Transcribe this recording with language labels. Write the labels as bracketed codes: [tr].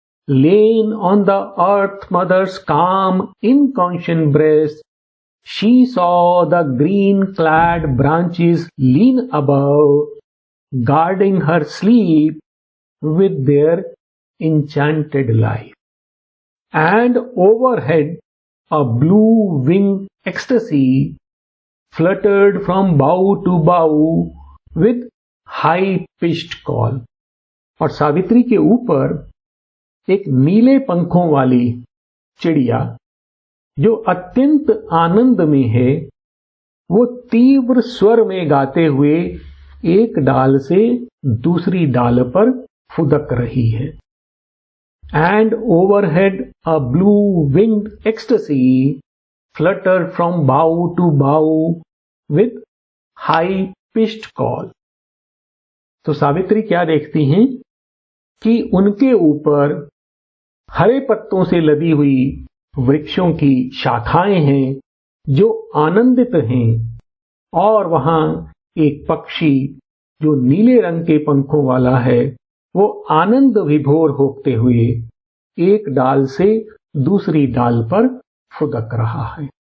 [en] Lain on the earth mother's calm inconscient breast she saw the green clad branches lean above guarding her sleep with their enchanted life. And overhead, a blue winged ecstasy fluttered from bough to bough with high-pitched call. [hi] और सावित्री के ऊपर एक नीले पंखों वाली चिड़िया जो अत्यंत आनंद में है, वो तीव्र स्वर में गाते हुए एक डाल से दूसरी डाल पर फुदक रही है। [en] And overhead a blue winged ecstasy fluttered from bough to bough with high pitched call. [hi] तो सावित्री क्या देखती हैं कि उनके ऊपर हरे पत्तों से लदी हुई वृक्षों की शाखाएं हैं जो आनंदित हैं, और वहां एक पक्षी जो नीले रंग के पंखों वाला है वो आनंद विभोर होते हुए एक डाल से दूसरी डाल पर फुदक रहा है।